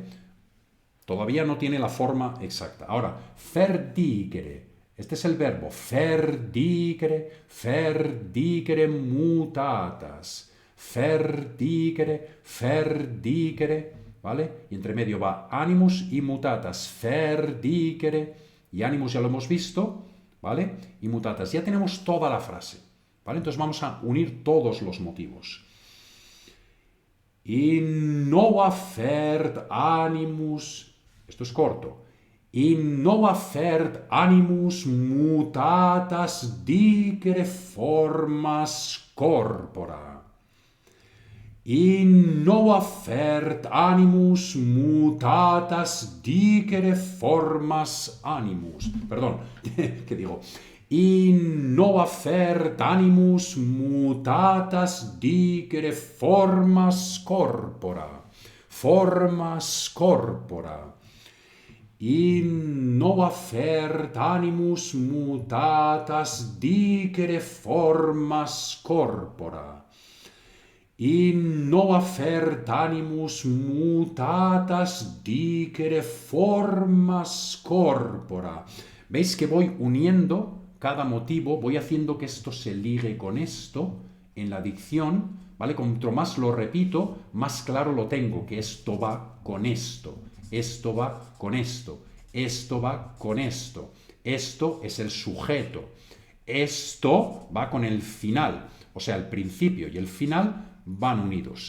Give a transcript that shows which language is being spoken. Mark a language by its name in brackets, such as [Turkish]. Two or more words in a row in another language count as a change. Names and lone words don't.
[Spanish] Todavía no tiene la forma exacta. Ahora, ferdicere. Este es el verbo. [Latin] Ferdicere, ferdicere mutatas. Ferdicere, ferdicere. [Spanish] ¿Vale? Y entre medio va animus y mutatas. [Latin] Ferdicere. [Spanish] Y animus ya lo hemos visto. ¿Vale? Y mutatas. Ya tenemos toda la frase. ¿Vale? Entonces vamos a unir todos los motivos. [Latin] Innova fert animus. [Spanish] Esto es corto. [Latin] Innova fert animus mutatas dicere formas corpora. Innova fert animus mutatas dicere formas animus. [Spanish] Perdón, ¿qué digo? [Latin] Innova fert animus mutatas dicere formas corpora. Formas corpora. Innova fert animus mutatas dicere formas corpora. Innova fert animus mutatas dicere formas corpora. [Spanish] ¿Veis que voy uniendo cada motivo? Voy haciendo que esto se ligue con esto en la dicción, ¿vale? Cuanto más lo repito, más claro lo tengo, que esto va con esto, esto va con esto, esto va con esto, esto es el sujeto, esto va con el final, o sea, el principio y el final van unidos.